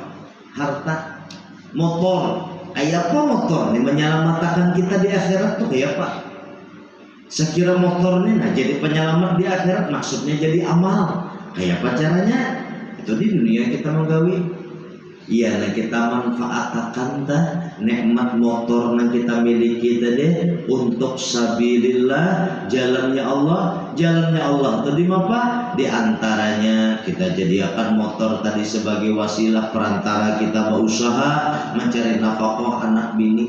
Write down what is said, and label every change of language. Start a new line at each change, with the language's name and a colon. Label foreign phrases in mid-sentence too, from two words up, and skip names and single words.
Indonesian: Harta, motor. Kayak apa motor nih menyelamatkan kita di akhirat tuh kayak apa? Sekira motor nih nah jadi penyelamat di akhirat, maksudnya jadi amal. Kayak apa caranya? Itu di dunia kita menggawi. Iya, nah kita manfaatkan dah nikmat motor yang kita miliki tadi untuk sabilillah, jalannya Allah tadi apa? Di antaranya kita jadikan motor tadi sebagai wasilah perantara kita berusaha mencari nafkah anak bini.